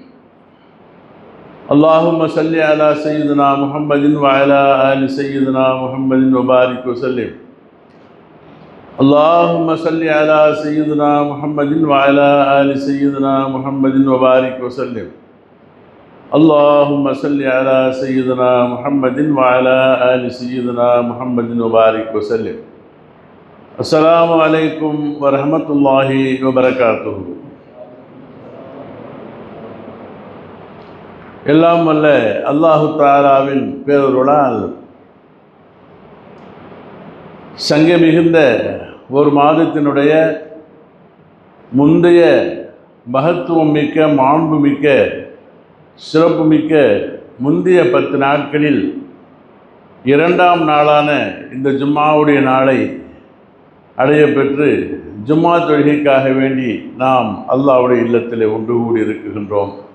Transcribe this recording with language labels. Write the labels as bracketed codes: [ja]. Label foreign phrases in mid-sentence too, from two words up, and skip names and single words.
[ar] اللهم صل على سيدنا محمد وعلى آل سيدنا محمد وبارك وسلم اللهم صل على سيدنا محمد وعلى آل سيدنا محمد وبارك وسلم اللهم صل على سيدنا محمد وعلى آل سيدنا محمد وبارك وسلم السلام عليكم ورحمة الله وبركاته. [ta] எல்லாம் வல்ல அல்லாஹு தஆலாவின் பேரருளால் சங்கை மிகுந்த ஒரு மாதத்தினுடைய முந்தைய மகத்துவம் மிக்க மாண்பு மிக்க சிறப்பு மிக்க முந்தைய 10 நாட்களில் இரண்டாம் நாளான இந்த ஜும்மாவுடைய நாளை அடைய பெற்று ஜும்மா தொழுகைக்காக வேண்டி நாம் அல்லாஹ்வுடைய இல்லத்திலே ஒன்று கூடி இருக்கின்றோம்.